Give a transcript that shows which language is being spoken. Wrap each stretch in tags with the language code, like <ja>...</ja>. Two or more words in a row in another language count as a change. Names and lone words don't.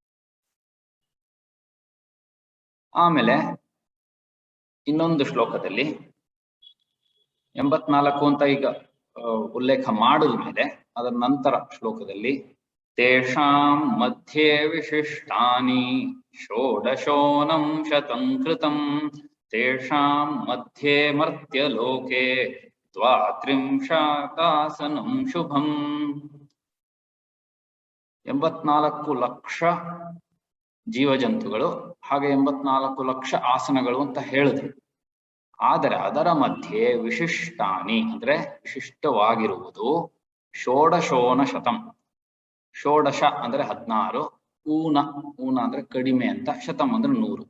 <kn>ಆಮೇಲೆ ಇನ್ನೊಂದು ಶ್ಲೋಕದಲ್ಲಿ 84 ಅಂತ ಈಗ ಉಲ್ಲೇಖ ಮಾಡಿದ ಮೇಲೆ ಅದರ ನಂತರ ಶ್ಲೋಕದಲ್ಲಿ</kn> <sa>ತೇಷಾಂ ಮಧ್ಯೆ ವಿಶಿಷ್ಟಾನಿ ಷೋಡಶೋನಂ ಶತಂ ಕೃತಂ ತೇಷಾಂ ಮಧ್ಯೆ ಮರ್ತ್ಯ ಲೋಕೆ ದ್ವಾತ್ರಿಂಶತಾಸನಂ ಶುಭಂ.</sa> <kn>84 ಲಕ್ಷ ಜೀವಜಂತುಗಳು, ಹಾಗೆ 84 ಲಕ್ಷ ಆಸನಗಳು ಅಂತ ಹೇಳಿದ್ರು. ಆದರೆ ಅದರ ಮಧ್ಯೆ ವಿಶಿಷ್ಟಾನಿ ಅಂದ್ರೆ ವಿಶಿಷ್ಟವಾಗಿರುವುದು</kn> <sa>ಷೋಡಶೋನ ಶತಂ.</sa> <kn>ಷೋಡಶ ಅಂದ್ರೆ 16, ಊನ ಅಂದ್ರೆ ಕಡಿಮೆ ಅಂತ, ಶತಂ ಅಂದ್ರೆ 100.</kn>